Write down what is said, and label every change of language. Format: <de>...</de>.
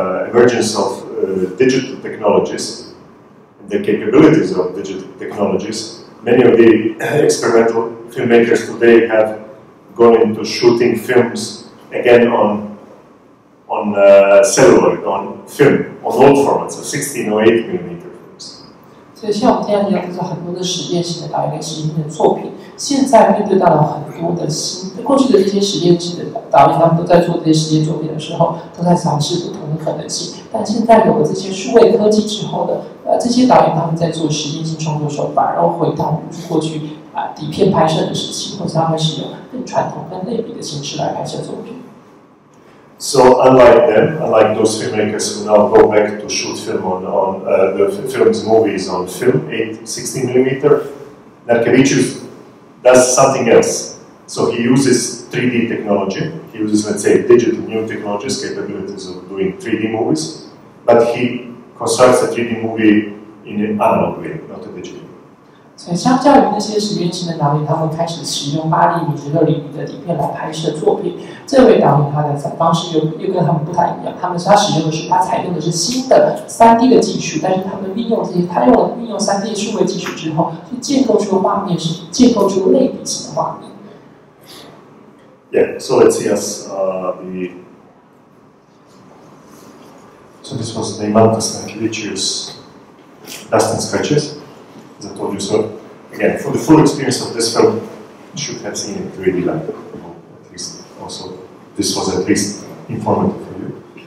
<en>emergence of digital technologies and the capabilities of digital technologies, many of the experimental filmmakers today have gone into shooting films again on celluloid, on film, on old formats of 16 or 8mm films.</en> <zh>所以像我们现在讲，就是很多的实验性的导演跟实验性的作品，现在面对到了很多的过去的这些实验性的导演，他们都在做这些实验作品的时候，都在尝试不同的可能性。但现在有了这些数位科技之后的，这些导演他们在做实验性创作手法，然后回到过去底片拍摄的时期，或者他们使用更传统、更类比的形式来拍摄作品。</zh> <en>So unlike them, unlike those filmmakers who now go back to shoot film on the movies on film, 16mm, Narkevičius does something else. So he uses 3D technology. He uses, let's say, digital new technologies, capabilities of doing 3D movies, but he constructs a 3D movie in an analog way, not a digital.</en> <zh>所以，相较于那些实验性的导演，他们开始使用8厘米、16厘米的底片来拍摄作品。这位导演他的方式又跟他们不太一样，他采用的是新的3D 的技术，但是他们运用3D 数位技术之后，去建构出画面，是建构出类比型的画面。</zh> <en>Yeah, so let's see us So this was the Mantas Narkevičius Dust and Scratches. As I told you, so again, for the full experience of this film, you should have seen it really like, at least also, this was at least informative for you.</en>